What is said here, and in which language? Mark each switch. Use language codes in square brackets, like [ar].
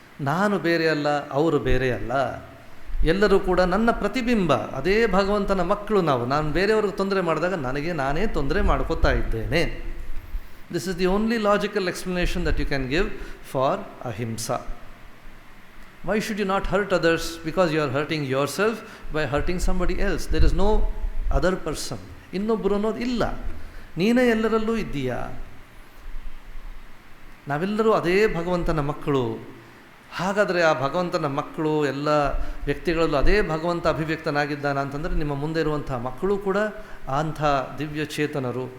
[kn] ನಾನು ಬೇರೆ ಅಲ್ಲ, ಅವರು ಬೇರೆ ಅಲ್ಲ, ಎಲ್ಲರೂ ಕೂಡ ನನ್ನ ಪ್ರತಿಬಿಂಬ, ಅದೇ ಭಗವಂತನ ಮಕ್ಕಳು ನಾವು. ನಾನು ಬೇರೆಯವ್ರಿಗೆ ತೊಂದರೆ ಮಾಡಿದಾಗ ನನಗೆ ನಾನೇ ತೊಂದರೆ ಮಾಡ್ಕೋತಾ ಇದ್ದೇನೆ. [en] This is the only logical explanation that you can give for ahimsa. Why should you not hurt others? Because you are hurting yourself by hurting somebody else. There is no other person. [kn] ಇನ್ನೊಬ್ಬರು ಅನ್ನೋದು ಇಲ್ಲ, ನೀನೇ ಎಲ್ಲರಲ್ಲೂ ಇದ್ದೀಯಾ. ನಾವೆಲ್ಲರೂ ಅದೇ ಭಗವಂತನ ಮಕ್ಕಳು. ಹಾಗಾದರೆ ಆ ಭಗವಂತನ ಮಕ್ಕಳು ಎಲ್ಲ ವ್ಯಕ್ತಿಗಳಲ್ಲೂ ಅದೇ ಭಗವಂತ ಅಭಿವ್ಯಕ್ತನಾಗಿದ್ದಾನ ಅಂತಂದರೆ ನಿಮ್ಮ ಮುಂದೆ ಇರುವಂಥ ಮಕ್ಕಳು ಕೂಡ ಅಂಥ ದಿವ್ಯ ಚೇತನರು.